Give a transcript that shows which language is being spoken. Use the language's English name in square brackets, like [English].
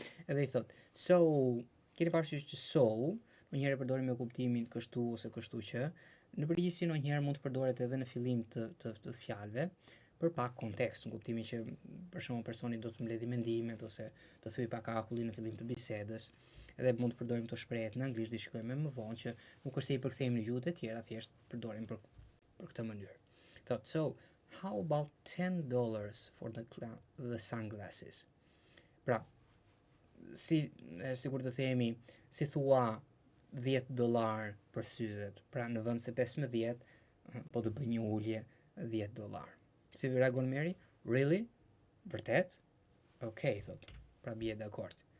[Albanian] Edhe I thot, so, keni parasysh që so, ndonjëherë përdorim me kuptimin kështu ose kështu që, në përgjithësi ndonjëherë mund të përdoret edhe në fillim të fjalëve, për pak kontekst, në kuptimin që për shembull personi do të mbledhë mendimet ose të thyej pak akullin në fillim të bisedës. Edhe mund të përdorim këto shprehje në anglisht, dhe shikojmë më vonë që nuk është se I përkthejmë në gjuhët e tjera, thjesht përdorim për këtë mënyrë. Thot, [English] so, how about $10 for the sunglasses? [Albanian] Pra, sikur të themi, si thua $10 për syzet. Pra, në vend se 15, po të bëj një ulje $10. Si reagon Mary? [English] Really? [Albanian] Vërtet? Okay, thot. Pra bie dakord.